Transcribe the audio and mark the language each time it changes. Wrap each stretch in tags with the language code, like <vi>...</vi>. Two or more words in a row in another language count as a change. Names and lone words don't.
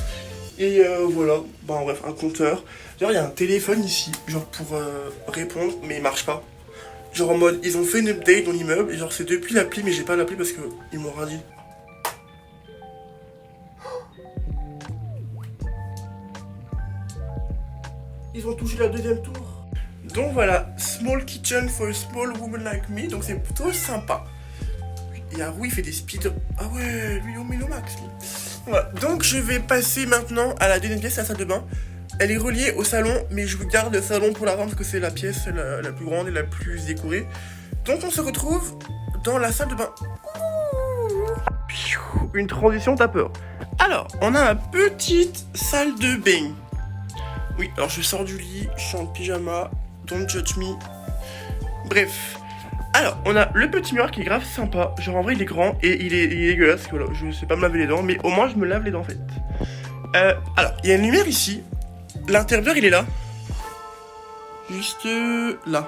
<fr>Et voilà, bon bref, un compteur. D'ailleurs il y a un téléphone ici, genre pour répondre mais il marche pas. Genre en mode ils ont fait une update dans l'immeuble et genre c'est depuis l'appli mais j'ai pas l'appli parce que ils m'ont rien dit. Ils ont touché la deuxième tour. Donc voilà,</fr> <en>small kitchen for a small woman like me,</en> <fr>donc c'est plutôt sympa. Et Haru il fait des speed. Ah ouais, lui on met le max. Voilà, donc je vais passer maintenant à la deuxième pièce, la salle de bain. Elle est reliée au salon, mais je vous garde le salon pour la fin parce que c'est la pièce la plus grande et la plus décorée. Donc on se retrouve dans la salle de bain. Une transition t'as peur. Alors, on a ma petite salle de bain. Oui, alors je sors du lit, je suis en pyjama,</fr> <en>don't judge me.</en> <fr>Bref. Alors, on a le petit miroir qui est grave sympa. Genre en vrai il est grand et il est dégueulasse. Voilà, je sais pas me laver les dents, mais au moins je me lave les dents en fait. Alors, il y a une lumière ici. L'interrupteur il est là. Juste là.</fr>